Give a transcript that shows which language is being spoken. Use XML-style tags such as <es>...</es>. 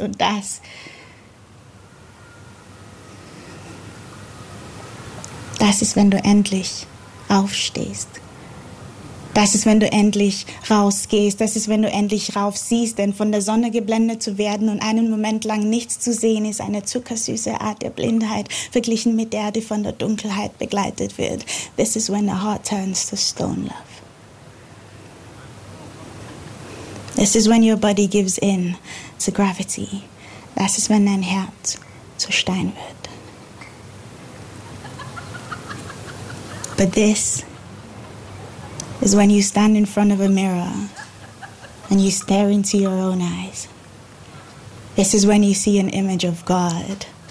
<de>Und das ist, wenn du endlich aufstehst. Das ist, wenn du endlich rausgehst, das ist, wenn du endlich rauf siehst, denn von der Sonne geblendet zu werden und einen Moment lang nichts zu sehen, ist eine zuckersüße Art der Blindheit, verglichen mit der, die von der Dunkelheit begleitet wird.</de> <en>This is when the heart turns to stone, love. This is when your body gives in to gravity.</en> <de>Das ist, wenn dein Herz zu Stein wird.</de> <en>But this is when you stand in front of a mirror and you stare into your own eyes. This is when you see an image of God.</en>